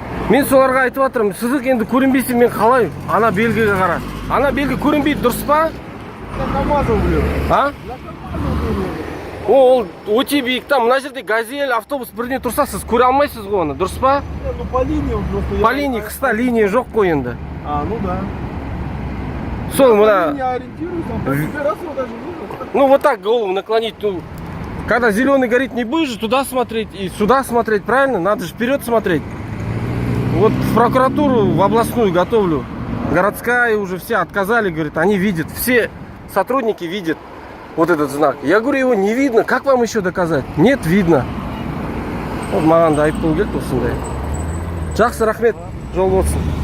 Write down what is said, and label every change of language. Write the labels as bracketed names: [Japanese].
[Kazakh] Мен соларға айтып жатырмын, сызық енді көрінбейсе мен қалай? Ана белгіге қара. Ана белгі көрінбейді, дұрыс па? А? Ол өте биік та, мына жерде газель, автобус бірден тұрса, сіз көре алмайсыз ғой оны, дұрыс па? [Russian] Ну по линии он просто... По линии [Kazakh] қыста линия жоқ қой енді. [Russian] А, ну да. [Kazakh] Сол [Russian] По [Kazakh] мына... [Russian] линии ориентируюсь, он по тебе раз его даже видно. Ну вот так голову наклонить, ну, когда зеленый горит, не будешь же туда смотреть и сюда смотреть, правильно? Надо же вперед смотреть. Вот в прокуратуру, в областную готовлю. Городская уже все отказали, говорит, они видят, все сотрудники видят вот этот знак. Я говорю, его не видно, как вам еще доказать? Нет, видно. [Kazakh] Вот маған да айыппұл келді осындай. Жақсы, рахмет, жол болсын.